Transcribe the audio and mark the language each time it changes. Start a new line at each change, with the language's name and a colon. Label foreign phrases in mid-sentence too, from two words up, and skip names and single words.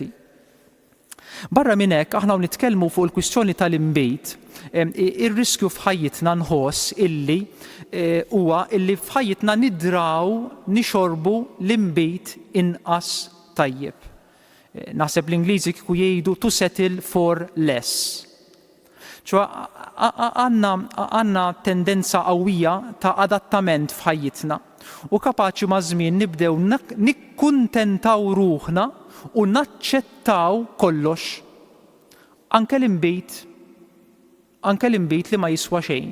Maltese: Barra minn hekk aħna nitkellmu fuq il-kwistjoni tal-inbejt, ir-riskju f'ħajjitna nħoss illi huwa illi f'ħajjitna nidraw nixorbu l-inbejt inqas tajjeb. Naħseb l-Ingliżi kieku jgħidu
English: to settle for less.
Maltese: ċoħ għandna tendenza qawwija ta' adattament f'ħajjitna u kapaċi ma' żmien nibdew nikkuntentaw ruħna u naċċettaw kollox, anke l-inbejt li ma jiswa xejn.